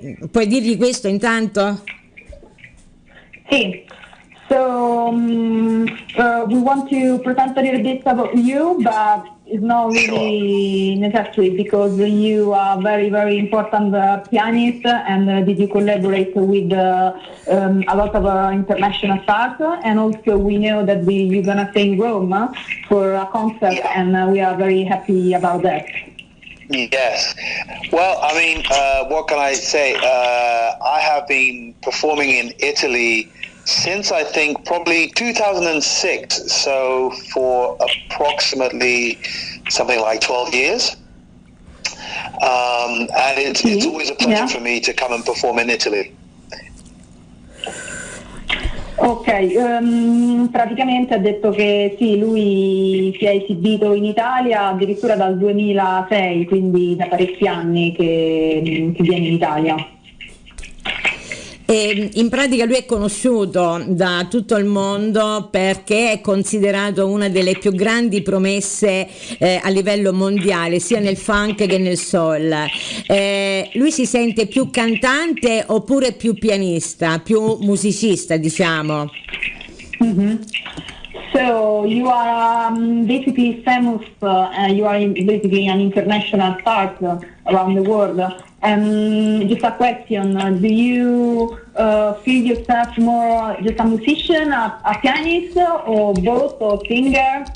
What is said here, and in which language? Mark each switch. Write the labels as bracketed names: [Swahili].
[Italian] Puoi dirgli questo intanto? Sì. [English] So we want to present a little bit about you, but it's not really necessary because you are very, very important pianist, and did you collaborate with a lot of international stars, and also we know that you're gonna stay in Rome for a concert, and we are very happy about that. Yes. Well, I mean, what can I say? I have been performing in Italy since I think probably 2006, so for approximately something like 12 years. And it's always a pleasure for me to come and perform in Italy. [Italian] Ok, praticamente ha detto che sì, lui si è esibito in Italia addirittura dal 2006, quindi da parecchi anni che viene in Italia. E in pratica lui è conosciuto da tutto il mondo perché è considerato una delle più grandi promesse a livello mondiale, sia nel funk che nel soul. Lui si sente più cantante oppure più pianista, più musicista, diciamo? Mm-hmm. [English] So you are basically famous, you are basically an international star around the world. Just a question, do you feel yourself more just a musician, a pianist, or both, or singer?